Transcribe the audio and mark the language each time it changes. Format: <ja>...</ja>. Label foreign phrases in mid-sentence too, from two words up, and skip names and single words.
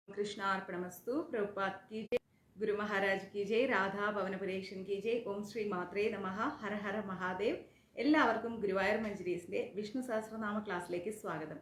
<hi>कृष्णार्पणमस्तु। प्रभुपाद की जय, गुरु महाराज की जय, राधा ഭവനപുരേഷൻ की जय,</hi> <sa>ഓം ശ്രീ മാത്രേ നമഃ, ഹര ഹര മഹാദേവ്.</sa> <ml>എല്ലാവർക്കും ഗുരുവായൂർ മഞ്ജരീസിന്റെ വിഷ്ണു സഹസ്രനാമ ക്ലാസ്സിലേക്ക് സ്വാഗതം.</ml>